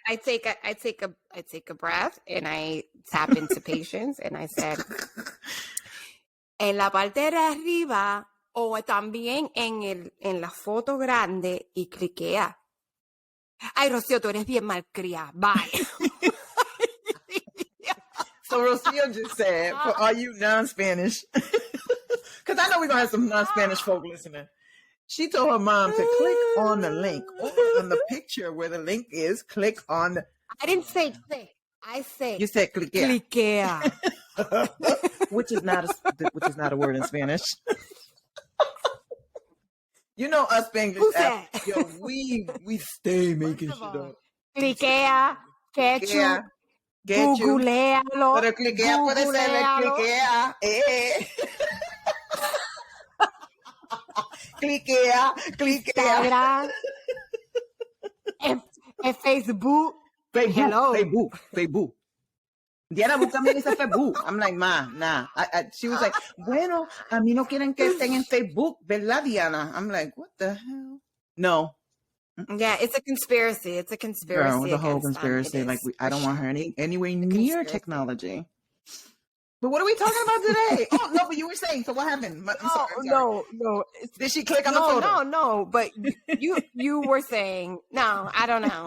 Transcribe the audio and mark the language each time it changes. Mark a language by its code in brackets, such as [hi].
[en] I take a breath and I tap into patience and I said, [es] en la parte de arriba o también en la foto grande y cliquea. Ay, Rocío, tú eres bien malcriada. [en] Bye. So Rocío just said, for all you non-Spanish. Because I know we're going to have some non-Spanish folk listening. She told her mom to click on the link. On the picture where the link is, click on the... I didn't say click. I said... You said cliquea. Cliquea. which is not a word in Spanish. You know us Spanglish. Yo, we stay making shit up. [es] Cliquea. Ketchup. Googlealo. Pero cliquea puede ser cliquea. Cliquea. Instagram. En Facebook. Hello. [en] Facebook. Diana, [es] búscame ese Facebook. [en] I'm like, ma, nah. She was like, [es] bueno, a mí no quieren que estén en Facebook, ¿verdad, Diana? [en] I'm like, what the hell? No. Yeah, it's a conspiracy. It's a conspiracy. Girl, the whole conspiracy. Like, I don't want her anywhere near technology. But what are we talking about today? Oh no, but you were saying. So what happened? I'm sorry. No. Did she click on the photo? No. But you were saying no. I don't know.